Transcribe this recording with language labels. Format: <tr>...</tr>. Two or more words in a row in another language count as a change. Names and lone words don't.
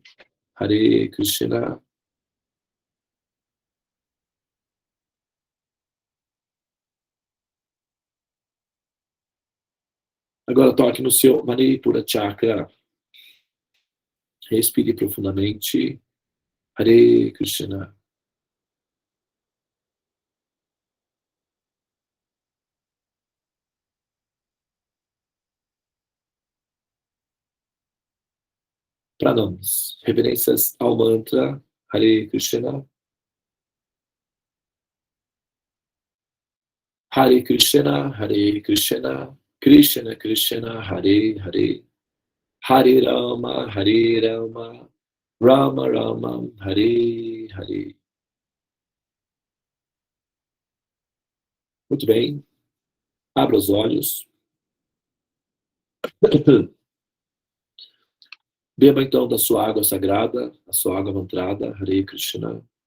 <sa>Hare Krishna.</sa> <pt>Agora toque no seu Manipura Chakra. Respire profundamente.</pt> <sa>Hare Krishna. Pranams.</sa> <pt>Reverências ao mantra.</pt> <sa>Hare Krishna. Hare Krishna, Krishna Krishna, Hare Hare. Hare Rama, Rama Rama, Hare Hare.</sa> <pt>Muito bem. Abra os olhos. Beba então da sua água sagrada, a sua água mantrada,</pt> <sa>Hare Krishna.</sa>